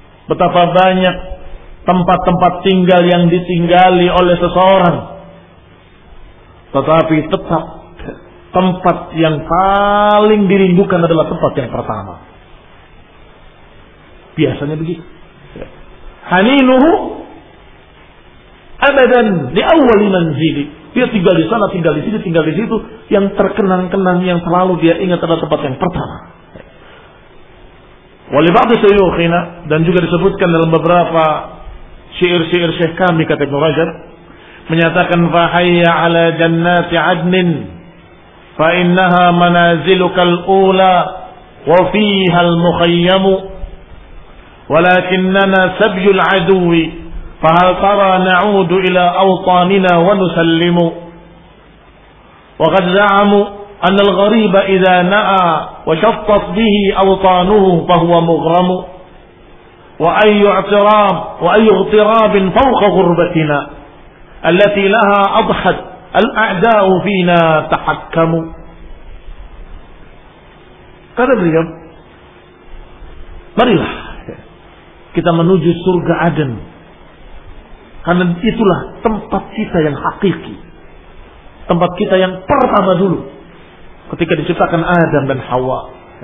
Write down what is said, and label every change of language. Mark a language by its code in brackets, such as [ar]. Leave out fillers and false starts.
[id] Betapa banyak tempat-tempat tinggal yang ditinggali oleh seseorang, tetapi tetap tempat yang paling dirindukan adalah tempat yang pertama. Biasanya begitu. [ar] Haninuhu abadan li awwali manzili. [id] Dia tinggal di sana, tinggal di sini, tinggal di situ. Yang terkenang-kenang, yang selalu dia ingat adalah tempat yang pertama. [ar] Walibadu syuyukhina, [id] dan juga disebutkan dalam beberapa syair-syair Syekh kami, kata Ibn Rajab, menyatakan, [ar] fahayya ala jannati adnin, fa innaha manaziluka al-ula, wa fiha al-mukhayyamu, walakinnana sabyul aduwi, فهل ترى نعود إلى أوطاننا ونسلم وقد زعموا أن الغريب إذا نأى وشطت به أوطانه فهو مغرم وأي اعتراب وأي اغتراب فوق غربتنا التي لها أضحت الأعداء فينا تحكم. قال اليوم مريح [id] kita menuju surga Aden, karena itulah tempat kita yang hakiki. Tempat kita yang pertama dulu ketika diciptakan Adam dan Hawa.